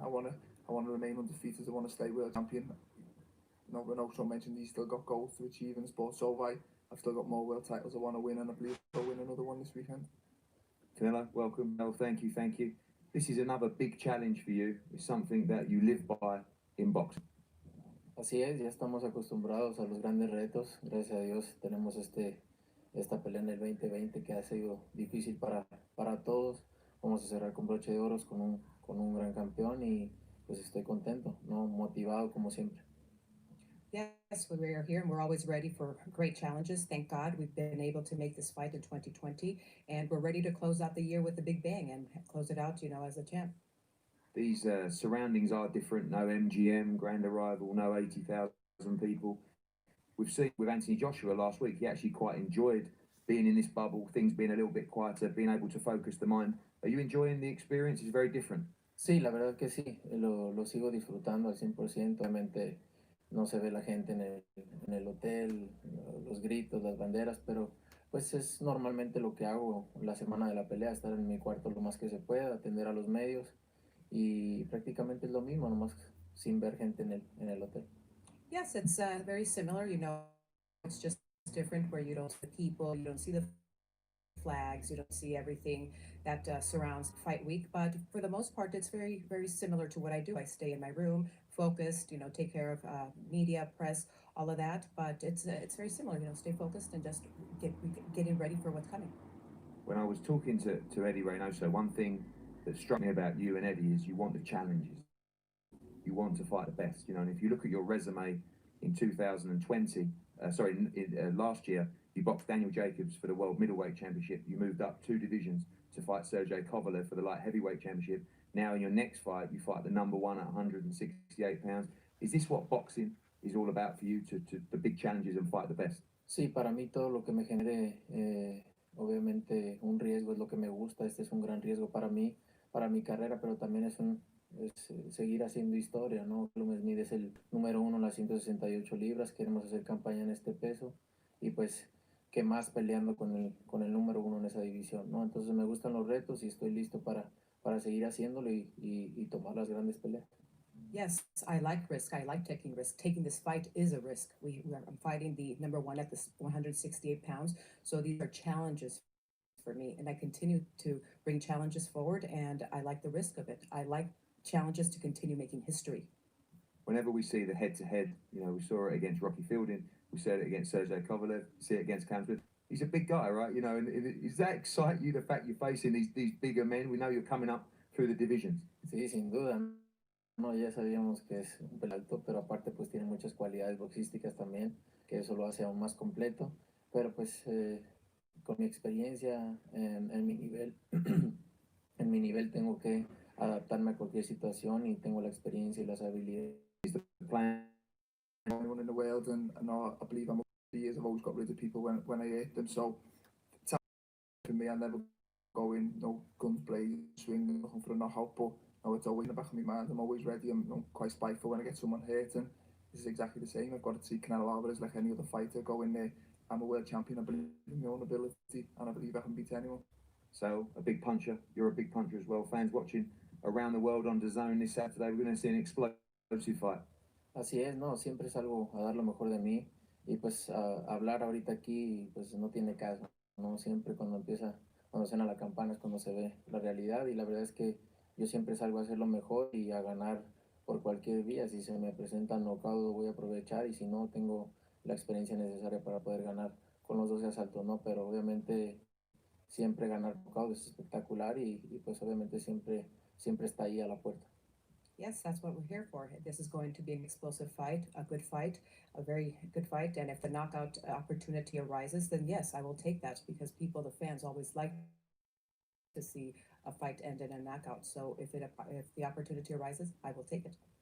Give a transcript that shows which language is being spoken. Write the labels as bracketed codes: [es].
[en] I want to remain undefeated. I want to stay world champion. Renato mentioned he's still got goals to achieve in the sport, so I've still got more world titles I want to win, and I believe I'll win another one this weekend. Canelo, welcome. Well, thank you. This is another big challenge for you. It's something that you live by in boxing. [es] Así es, ya estamos acostumbrados a los grandes retos. Gracias a Dios tenemos esta pelea en el 2020 que ha sido difícil para todos. Vamos a cerrar con broche de oro con un gran campeón y pues estoy contento, motivado como siempre. [en] Yeah. Yes, we are here and we're always ready for great challenges. Thank God we've been able to make this fight in 2020, and we're ready to close out the year with a big bang and close it out, as a champ. These surroundings are different. No MGM, grand arrival, no 80,000 people. We've seen with Anthony Joshua last week, he actually quite enjoyed being in this bubble, things being a little bit quieter, being able to focus the mind. Are you enjoying the experience? It's very different. [es] Sí, la verdad que sí, lo sigo disfrutando al 100%. Obviamente no se ve la gente en el hotel, los gritos, las banderas, pero pues es normalmente lo que hago la semana de la pelea, estar en mi cuarto lo más que se pueda, atender a los medios y prácticamente es lo mismo, nomás sin ver gente en el hotel. [en] Yes, it's very similar. It's just different where you don't see the people, you don't see the flags, you don't see everything that surrounds Fight Week. But for the most part, it's very, very similar to what I do. I stay in my room, focused, take care of media, press, all of that. But it's very similar. Stay focused and just getting ready for what's coming. When I was talking to Eddie Reynoso, one thing that struck me about you and Eddie is you want the challenges. You want to fight the best, and if you look at your resume in 2020, last year, you boxed Daniel Jacobs for the World Middleweight Championship. You moved up 2 divisions to fight Sergey Kovalev for the Light Heavyweight Championship. Now in your next fight, you fight the number 1 at 168 pounds. Is this what boxing is all about for you, to the big challenges and fight the best? [es] Sí, para mí todo lo que me genere, obviamente un riesgo es lo que me gusta. Este es un gran riesgo para mí, para mi carrera, pero también es seguir haciendo historia, ¿no? Callum Smith es el número 1 en las 168 libras, queremos hacer campaña en este peso y pues que más peleando con el número 1 en esa división, ¿no? Entonces me gustan los retos y estoy listo para seguir haciéndolo y tomar las grandes peleas. [en] Yes, I like risk. I like taking risk. Taking this fight is a risk. I'm fighting the number 1 at this 168 pounds. So these are challenges for me, and I continue to bring challenges forward, and I like the risk of it. I like challenges to continue making history. Whenever we see the head-to-head, we saw it against Rocky Fielding, we saw it against Sergey Kovalev, see it against Callum Smith. He's a big guy, right? And does that excite you, the fact you're facing these bigger men? We know you're coming up through the divisions. [es] Sí, sin duda. No, ya sabíamos que es un pelado alto, pero aparte pues tiene muchas cualidades boxísticas también, que eso lo hace aún más completo. Pero pues con mi experiencia en mi nivel, en mi nivel tengo que adaptarme a cualquier situación y tengo la experiencia y las habilidades. [en] Anyone in the world, and I believe I'm years. I've always got rid of people when I hate them. So for me, I never go in, no guns blazing, swing, looking for a knockout. But it's always in the back of my mind. I'm always ready. I'm quite spiteful when I get someone hurt, and this is exactly the same. I've got to see Canelo Alvarez like any other fighter. Go in there. I'm a world champion. I believe in my own ability, and I believe I can beat anyone. So, a big puncher. You're a big puncher as well. Fans watching around the world on DAZN this Saturday, we're going to see an explosive fight. [es] Así es, no, siempre salgo a dar lo mejor de mí y pues hablar ahorita aquí pues no tiene caso, ¿no? Siempre cuando suena la campana es cuando se ve la realidad y la verdad es que yo siempre salgo a hacer lo mejor y a ganar por cualquier vía. Si se me presenta knockout voy a aprovechar y si no tengo la experiencia necesaria para poder ganar con los 12 asaltos, ¿no? Pero obviamente siempre ganar knockout es espectacular y pues obviamente siempre está ahí a la puerta. [en] Yes, that's what we're here for. This is going to be an explosive fight, a good fight, a very good fight. And if the knockout opportunity arises, then yes, I will take that because the fans always like to see a fight end in a knockout. So if the opportunity arises, I will take it.